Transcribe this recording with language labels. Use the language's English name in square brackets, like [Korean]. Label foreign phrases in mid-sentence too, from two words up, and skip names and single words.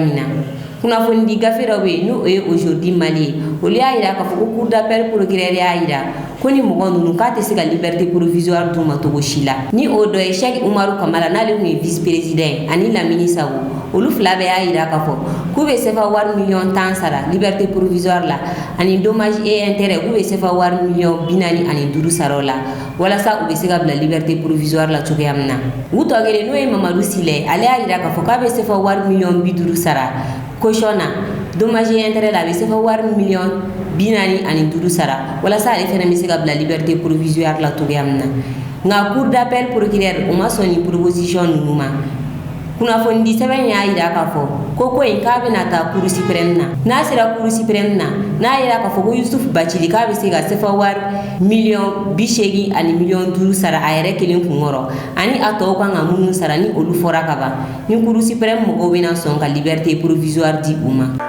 [Bambara] min na kunnafoni di gafe dɔ bɛ yen n'o ye Aujourd'hui Mali ye olu y'a yira k'a fɔ ko [French] cour d'appel procureur [Bambara] y'a yira ko ni mɔgɔ ninnu k'a tɛ se ka [French] liberté provisoire [Bambara] d'u ma cogo si la ni o dɔ ye Cheikh Umaru Kamara n'ale tun ye [French] vice président [Bambara] ani Lamini Sabo olu fila bɛɛ y'a yira k'a fɔ k'u bɛ sefa wari miliyɔn 10 sara [French] liberté provisoire [Bambara] la ani [French] dommage et intérêt [Bambara] k'u bɛ sefa wari miliyɔn 45 sara o la walasa u bɛ se ka bila [French] liberté provisoire [Bambara] la cogoya min na u tɔ kelen n'o ye Mamadu Sile ale y'a yira k'a fɔ k'a bɛ sefa wari miliyɔn 50 sara caution na [French] dommage et intérêt [Bambara] la a bɛ sefa wari miliyɔn 45 sara walasa ale fɛnɛ bɛ se ka bila [French] liberté provisoire [Bambara] la cogoya min na nka [French] cour d'appel procureur [Bambara] o ma sɔn ni proposition ninnu ma kunnafoni di sɛbɛn y'a yira k'a fɔ ko in k'a bɛna taa [French] Cour suprême [Bambara] na n'a sera [French] Cour suprême [Bambara] na n'a yira k'a fɔ ko Yusuf Bacili k'a bɛ se ka sefa wari miliyɔn 80 ani miliyɔn 5 sara a yɛrɛ kelen kunkɔrɔ ani a tɔw kan ka minnu sara ni olu fɔra ka ban ni [French] Cour suprême [Bambara] mɔgɔw bɛna sɔn ka [French] liberté provisoire [Bambara] di u ma.